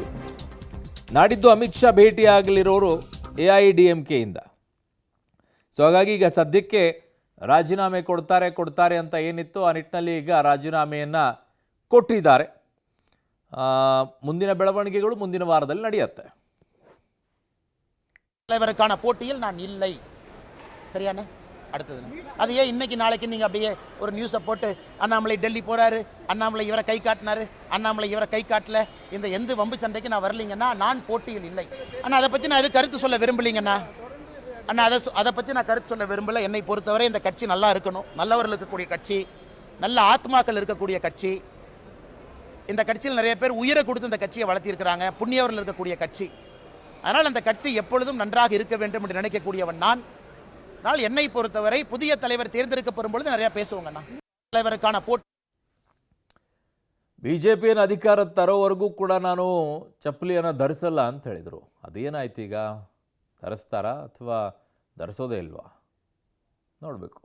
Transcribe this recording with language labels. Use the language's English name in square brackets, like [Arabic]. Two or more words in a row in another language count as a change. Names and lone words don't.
[Kannada] ನಾಡಿದ್ದು ಅಮಿತ್ ಶಾ ಭೇಟಿಯಾಗಲಿರೋರು ಎಐಎಡಿಎಂಕೆಯಿಂದ. ಸೊ ಹಾಗಾಗಿ ಈಗ ಸದ್ಯಕ್ಕೆ ರಾಜೀನಾಮೆ ಕೊಡ್ತಾರೆ ಅಂತ ಏನಿತ್ತು ಆ ನಿಟ್ಟಿನಲ್ಲಿ ಈಗ ರಾಜೀನಾಮೆಯನ್ನು ಕೊಟ್ಟಿದ್ದಾರೆ. ಮುಂದಿನ ಬೆಳವಣಿಗೆಗಳು ಮುಂದಿನ ವಾರದಲ್ಲಿ ನಡೆಯುತ್ತೆ. [Tamil] தலைவருக்கான போட்டியில் நான் இல்லை, சரியான அடுத்தது அது ஏன் இன்னைக்கு நாளைக்கு நீங்கள் அப்படியே ஒரு நியூஸை போட்டு அண்ணாமலை டெல்லி போகிறாரு, அண்ணாமலை இவரை கை காட்டினாரு, அண்ணாமலை இவரை கை காட்டல, இந்த எந்த வம்பு சண்டைக்கு நான் வரலைங்கன்னா நான் போட்டியில் இல்லை. ஆனால் அதை பற்றி நான் எது கருத்து சொல்ல விரும்பலைங்கண்ணா. அண்ணா அதை பற்றி நான் கருத்து சொல்ல விரும்பலை. என்னை பொறுத்தவரை இந்த கட்சி நல்லா இருக்கணும், நல்லவர்கள் இருக்கக்கூடிய கட்சி, நல்ல ஆத்மாக்கள் இருக்கக்கூடிய கட்சி. இந்த கட்சியில் நிறைய பேர் உயிரை கொடுத்து இந்த கட்சியை வளர்த்திருக்கிறாங்க, புண்ணியவர்கள் இருக்கக்கூடிய கட்சி. அதனால் அந்த கட்சி எப்பொழுதும் நன்றாக இருக்க வேண்டும் என்று நினைக்கக்கூடியவன் நான். ஆனால் என்னை பொறுத்தவரை புதிய தலைவர் தேர்ந்தெடுக்கப்படும் பொழுது நிறைய பேசுவாங்கண்ணா. தலைவருக்கான போட்டி [Kannada] ಬಿಜೆಪಿಯನ್ನು ಅಧಿಕಾರ ತರೋವರೆಗೂ ಕೂಡ ನಾನು ಚಪ್ಪಲಿಯನ್ನು ಧರಿಸಲ್ಲ ಅಂತ ಹೇಳಿದರು. ಅದೇನಾಯ್ತು ಈಗ? ಧರಿಸ್ತಾರಾ ಅಥವಾ ಧರಿಸೋದೇ ಇಲ್ವಾ? ನೋಡಬೇಕು.